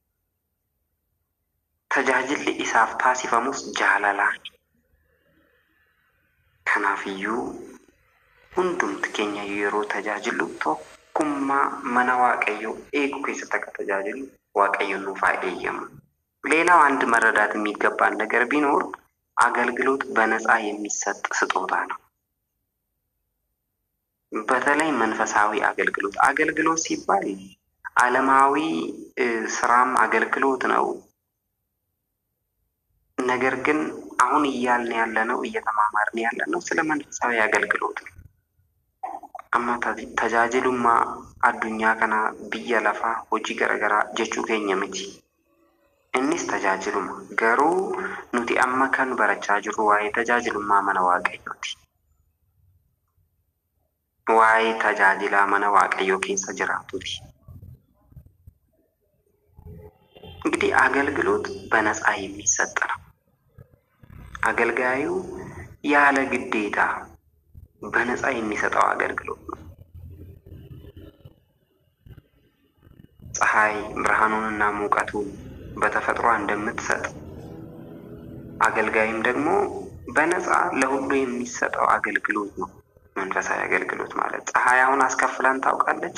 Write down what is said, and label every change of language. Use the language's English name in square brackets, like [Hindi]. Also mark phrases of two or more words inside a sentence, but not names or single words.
[Oromo] Tajaajilli isaaf taasifamus jaalalaan. Kanaafiyyuu hundumti keenya yeroo tajaajilu tokkummaa mana Waaqayyoo eegu keessatti akka tajaajilu Waaqayyoon nuuf haa eeyyamu። [Amharic] ሌላው አንድ መረዳት የሚገባን ነገር ቢኖር አገልግሎት በነፃ የሚሰጥ ስጦታ ነው። በተለይ መንፈሳዊ አገልግሎት ሲባል ዓለማዊ ስራም አገልግሎት ነው። ነገር ግን አሁን እያልን ያለነው እየተማማርን ያለነው ስለ መንፈሳዊ አገልግሎት ነው። [Oromo] amma tajaajiluma addunyaa kana biyya lafaa hojii garagaraa jechuu keenya miti. Innis tajaajiluma. Garuu nuti amma kan barachaa jirru waa'ee tajaajilummaa mana Waaqayyooti. Waa'ee tajaajilaa mana Waaqayyoo keessa jiraatuuti. [Amharic] እንግዲህ አገልግሎት በነፃ የሚሰጥ ነው። አገልጋዩ ያለ ግዴታ በነፃ የሚሰጠው አገልግሎት ነው። ፀሐይ ብርሃኑንና ሙቀቱን በተፈጥሮ እንደምትሰጥ አገልጋይም ደግሞ በነፃ ለሁሉ የሚሰጠው አገልግሎት ነው መንፈሳዊ አገልግሎት ማለት። ፀሐይውን አስከፍለን ታውቃለች?